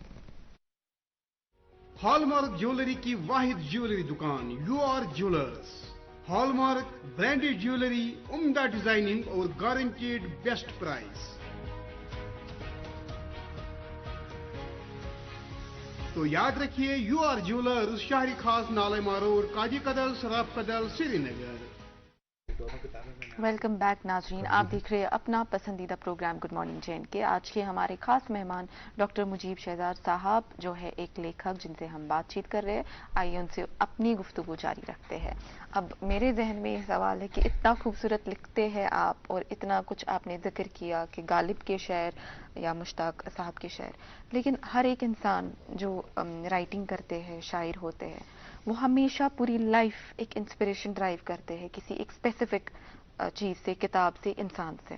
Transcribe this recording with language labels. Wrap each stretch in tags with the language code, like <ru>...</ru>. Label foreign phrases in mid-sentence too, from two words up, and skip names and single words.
<en>hallmark jewellery</en> <ur>کی واحد جیولری دکان یو آر جیولرز.</ur> <en>hallmark branded jewellery,</en> <ur>عمدہ ڈیزائننگ اور</ur> <en>guaranteed best price.</en> <ur>تو یاد رکھیے یو آر جیولرز، شہری خاص نالے مارور، کاجی کدل، سراف کدل، سری نگر.</ur> <en>welcome back</en> <ur>ناظرین، آپ دیکھ رہے اپنا پسندیدہ پروگرام گڈ مارننگ جے اینڈ کے. آج کے ہمارے خاص مہمان ڈاکٹر مجیب شہزاد صاحب جو ہے ایک لیکھک جن سے ہم بات چیت کر رہے ہیں. آئیے ان سے اپنی گفتگو جاری رکھتے ہیں. اب میرے ذہن میں یہ سوال ہے کہ اتنا خوبصورت لکھتے ہیں آپ اور اتنا کچھ آپ نے ذکر کیا کہ غالب کے شعر یا مشتاق صاحب کے شعر، لیکن ہر ایک انسان جو رائٹنگ کرتے ہیں، شاعر ہوتے ہیں، وہ ہمیشہ پوری لائف ایک</ur> <en>inspiration drive</en> <ur>کرتے ہیں کسی ایک اسپیسیفک چیز سے، کتاب سے، انسان سے.</ur>